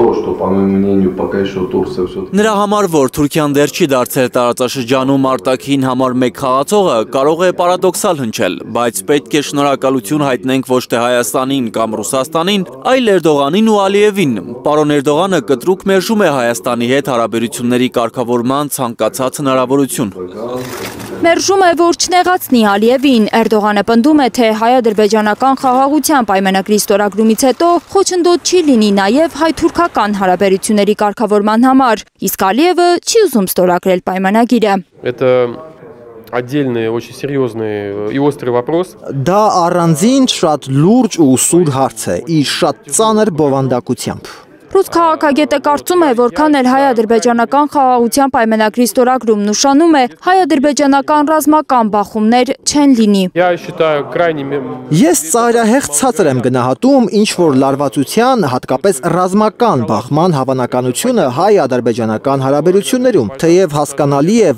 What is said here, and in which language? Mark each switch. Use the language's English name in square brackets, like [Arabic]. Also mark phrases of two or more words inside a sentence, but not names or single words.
[Armenian] Նրա համար, որ Թուրքիան դեռ չի դարձել տարածաշրջանում արտաքին համար 1 խաղացողը, կարող է պարադոքսալ հնչել, բայց պետք է շնորհակալություն հայտնենք ոչ թե Հայաստանին կամ Ռուսաստանին, այլ Էրդողանին ու Ալիևին։ Պարոն Էրդողանը կտրուկ մերժում է Հայաստանի հետ հարաբերությունների կարգավորման ցանկացած հնարավորություն։ Մերժում է, որ չնեղացնի Ալիևին։ Էրդողանը պնդում է, թե հայ-ադրբեջանական խաղաղության պայմանագրի ստորագրումից հետո խոչընդոտ չի լինի նաև հայ-թուրքական հարաբերությունների կարգավորման համար, իսկ Ալիևը չի ուզում ստորագրել պայմանագիրը։ [Russian] Отдельный, очень серьезный и острый вопрос. [Armenian] Դա առանձին շատ լուրջ ու սուր հարց է, իր շատ ծանր բովանդակությամբ։ Ռուս քաղաքագետը կարծում է, որքան էլ հայ-ադրբեջանական խաղաղության պայմանագրի ստորագրումն նշանում է, հայ-ադրբեջանական ռազմական բախումներ չեն լինի։ Ես ծայրահեղ ցածր եմ գնահատում ինչ-որ լարվածության, հատկապես ռազմական բախման հավանականությունը հայ-ադրբեջանական հարաբերություններում, թեև հասկանալի է,